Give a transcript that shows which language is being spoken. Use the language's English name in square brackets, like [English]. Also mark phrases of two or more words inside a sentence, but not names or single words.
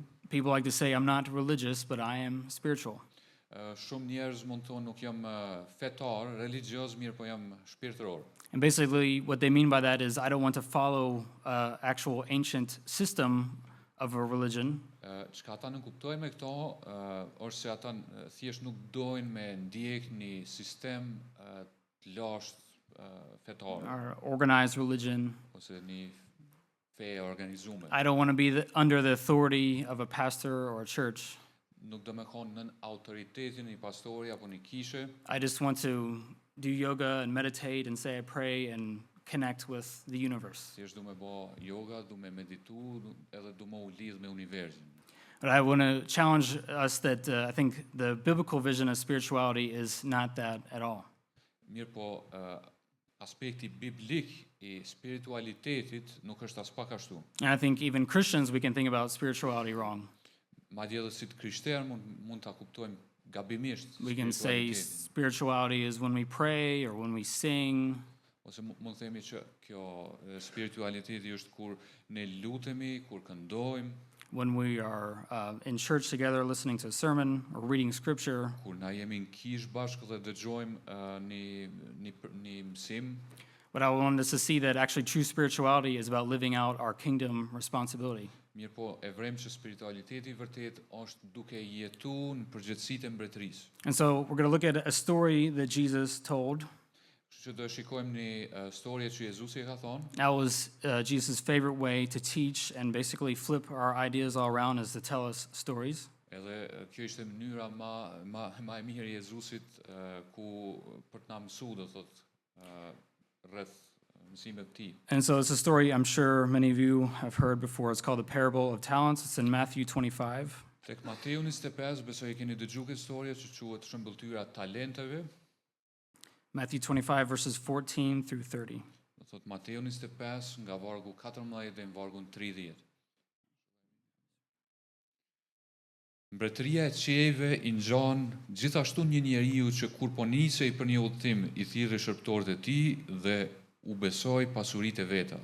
[English] People like to say, I'm not religious, but I am spiritual. [Albanian] Shumë njerëz mund të thonë nuk jam fetar, religjios, mirë po jam shpirtëror. [English] And basically, what they mean by that is, I don't want to follow actual ancient system of a religion. [Albanian] Çka ata nuk kuptojnë me këto është se ata thjesht nuk dojnë me ndjek një sistem të lashtë fetare [English] or organized religion. [Albanian] ose një fe organizume. [English] I don't want to be under the authority of a pastor or a church. [Albanian] Nuk do me konë nën autoritetin një pastori apo një kishe. [English] I just want to do yoga and meditate and say I pray and connect with the universe. [Albanian] Thjesht du me bo yoga, du me meditu, edhe du me u lidh me universin. [English] But I want to challenge us that I think the biblical vision of spirituality is not that at all. [Albanian] Mirë po, aspekti biblik I spiritualitetit nuk është as pak ashtu. [English] And I think even Christians, we can think about spirituality wrong. [Albanian] Madje edhe si të krishterë mund ta kuptojmë gabimisht [English] We can say [Albanian] spiritualitetin. [English] spirituality is when we pray or when we sing. [Albanian] Ose mund të themi që kjo spiritualiteti është kur ne lutemi, kur këndojmë, [English] When we are in church together listening to a sermon or reading scripture. [Albanian] kur na jemi në kish bashkë dhe dëgjojmë një mësim. [English] But I want us to see that actually true spirituality is about living out our kingdom responsibility. [Albanian] Mirë po, e vrem që spiritualiteti vërtet është duke jetu në përgjithësitë e mbretërisë. [English] And so we're going to look at a story that Jesus told. [Albanian] Kështu që do shikojmë një storje që Jezusi e ka thonë. [English] That was Jesus' favorite way to teach and basically flip our ideas all around is to tell us stories. [Albanian] Edhe kjo ishte mënyra ma e mirë e Jezusit ku për të na mësuar, do thotë, rreth mësimeve të tij. [English] And so it's a story I'm sure many of you have heard before. It's called the Parable of Talents. It's in Matthew 25. [Albanian] Tek Mateu 25 besoj e keni dëgjuar këtë storje që quhet shëmbëltyra e talenteve. [English] Matthew 25 verses 14 through 30. [Albanian] Do thotë Mateu 25 nga vargu 14 deri në vargun 30. Mbretëria e qiejve I ngjan gjithashtu një njeriu që kur po nisej për një udhtim I thirrri shërptorët e tij dhe u besoi pasuritë e veta.